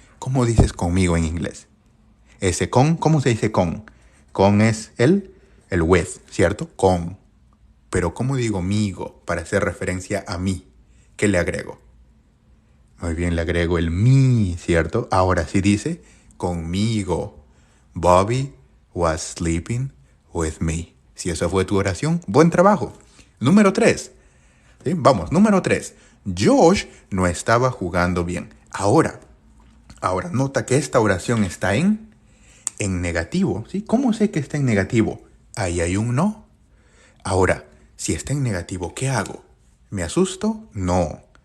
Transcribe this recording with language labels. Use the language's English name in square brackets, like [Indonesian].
[Spanish] ¿Cómo dices conmigo en inglés? Ese con, ¿cómo se dice con? Con es el with, ¿cierto? Con. Pero ¿cómo digo migo para hacer referencia a mí? ¿Qué le agrego? Muy bien, le agrego el mi, ¿cierto? Ahora sí dice conmigo. [English] Bobby was sleeping with me. [Spanish] Si esa fue tu oración, buen trabajo. Número 3. ¿Sí? Vamos, número 3. Josh no estaba jugando bien. Ahora, nota que esta oración está en negativo. ¿Sí? ¿Cómo sé que está en negativo? Ahí hay un no. Ahora, si está en negativo, ¿qué hago? ¿Me asusto? No.